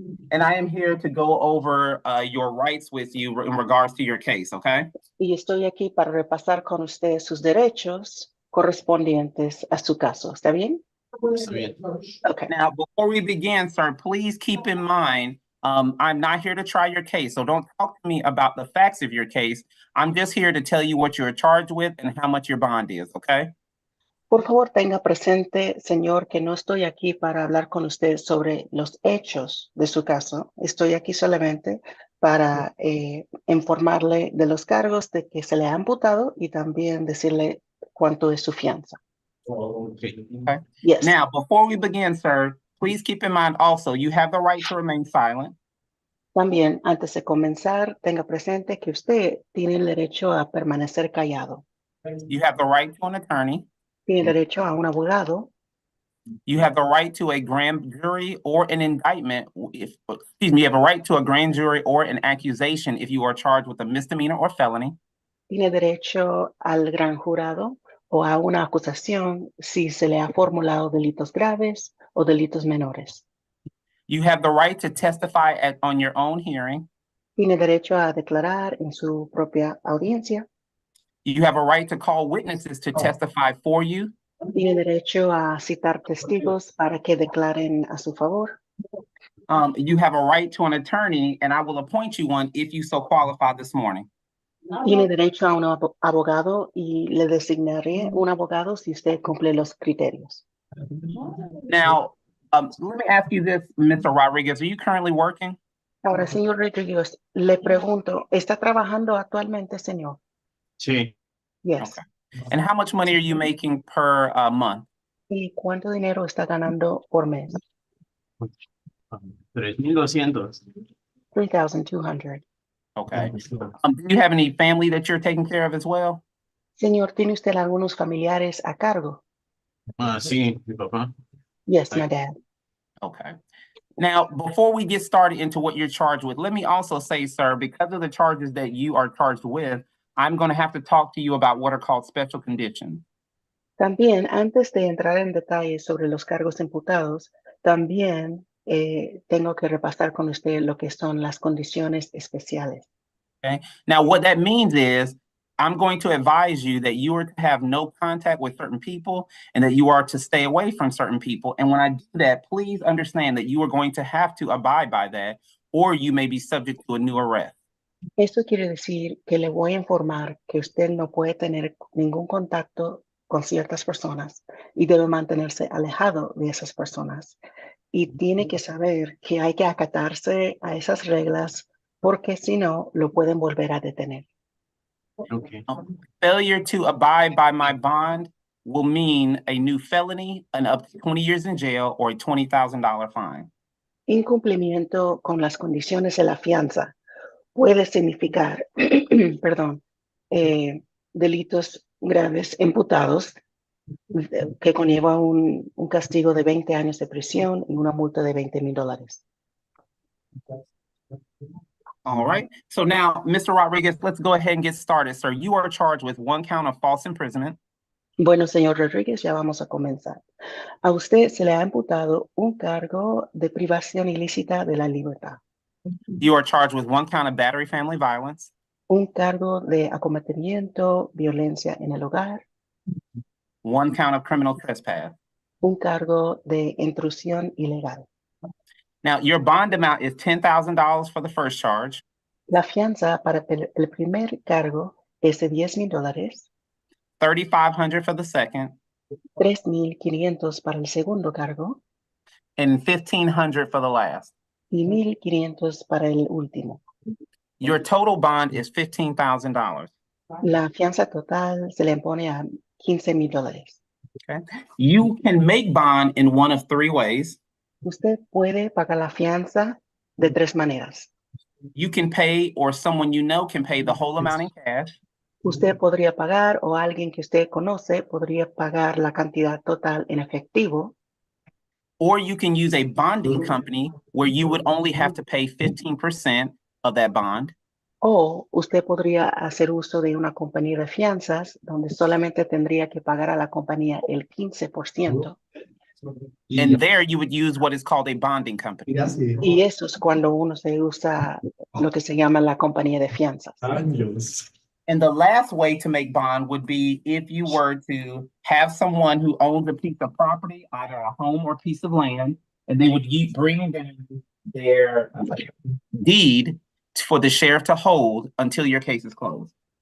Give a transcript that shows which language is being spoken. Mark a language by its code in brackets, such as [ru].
[en] And I am here to go over your rights with you in regards to your case, okay? [es] Y estoy aquí para repasar con usted sus derechos correspondientes a su caso. ¿Está bien? Okay. [en] Now, before we begin, sir, please keep in mind, I'm not here to try your case, so don't talk to me about the facts of your case. I'm just here to tell you what you're charged with and how much your bond is, okay? [es] Por favor, tenga presente, señor, que no estoy aquí para hablar con usted sobre los hechos de su caso. Estoy aquí solamente para informarle de los cargos de que se le ha imputado y también decirle cuánto es su fianza. [en] Okay. Yes. Now, before we begin, sir, please keep in mind also, you have the right to remain silent. [es] También, antes de comenzar, tenga presente que usted tiene el derecho a permanecer callado. [en] You have the right to an attorney. [es] Tiene derecho a un abogado. [en] You have the right to a grand jury or an indictment. You have a right to a grand jury or an accusation if you are charged with a misdemeanor or felony. [es] Tiene derecho al gran jurado o a una acusación si se le ha formulado delitos graves o delitos menores. [en] You have the right to testify on your own hearing. [es] Tiene derecho a declarar en su propia audiencia. [en] You have a right to call witnesses to testify for you. [es] Tiene derecho a citar testigos para que declaren a su favor. [en] You have a right to an attorney, and I will appoint you one if you so qualify this morning. [es] Tiene derecho a un abogado y le designaré un abogado si usted cumple los criterios. [en] Now, let me ask you this, Mr. Rodriguez, are you currently working? [es] Ahora, señor Rodríguez, le pregunto, ¿está trabajando actualmente, señor? Sí. [en] Yes. Okay. And how much money are you making per month? [es] ¿Y cuánto dinero está ganando por mes? 3,200. [en] 3,200. Okay. Do you have any family that you're taking care of as well? [es] Señor, ¿tiene usted algunos familiares a cargo? Sí, mi papá. [en] Yes, my dad. Okay. Now, before we get started into what you're charged with, let me also say, sir, because of the charges that you are charged with, I'm going to have to talk to you about what are called special conditions. [es] También, antes de entrar en detalles sobre los cargos imputados, también tengo que repasar con usted lo que son las condiciones especiales. [en] Okay. Now, what that means is I'm going to advise you that you are to have no contact with certain people and that you are to stay away from certain people. And when I do that, please understand that you are going to have to abide by that, or you may be subject to a new arrest. [es] Esto quiere decir que le voy a informar que usted no puede tener ningún contacto con ciertas personas y debe mantenerse alejado de esas personas. Y tiene que saber que hay que acatarse a esas reglas porque si no, lo pueden volver a detener. [en] Okay. Failure to abide by my bond will mean a new felony, and up to 20 years in jail, or a $20,000 fine. [es] Incumplimiento con las condiciones de la fianza puede significar, perdón, delitos graves imputados que conlleva un castigo de 20 años de prisión y una multa de $20,000. [en] All right. So now, Mr. Rodriguez, let's go ahead and get started, sir. You are charged with one count of false imprisonment. [es] Bueno, señor Rodríguez, ya vamos a comenzar. A usted se le ha imputado un cargo de privación ilícita de la libertad. [en] You are charged with one count of battery family violence. [es] Un cargo de acometimiento, violencia en el hogar. [en] One count of criminal trespass. [es] Un cargo de intrusión ilegal. [en] Now, your bond amount is $10,000 for the first charge, [es] La fianza para el primer cargo es de $10,000, [en] $3,500 for the second, [es] $3,500 para el segundo cargo [en] and $1,500 for the last. [es] y $1,500 para el último. [en] Your total bond is $15,000. [es] La fianza total se le impone a $15,000. [en] You can make bond in one of three ways. [es] Usted puede pagar la fianza de tres maneras. [en] You can pay, or someone you know can pay the whole amount in cash. [es] Usted podría pagar o alguien que usted conoce podría pagar la cantidad total en efectivo. [en] Or you can use a bonding company where you would only have to pay 15% of that bond. [es] O usted podría hacer uso de una compañía de fianzas donde solamente tendría que pagar a la compañía el 15%. [en] And there you would use what is called a bonding company. [es] Y eso es cuando uno se usa lo que se llama la compañía de fianzas. [en] And the last way to make bond would be if you were to have someone who owns a piece of property, either a home or piece of land, and they would bring them their deed for the sheriff to hold until your case is closed.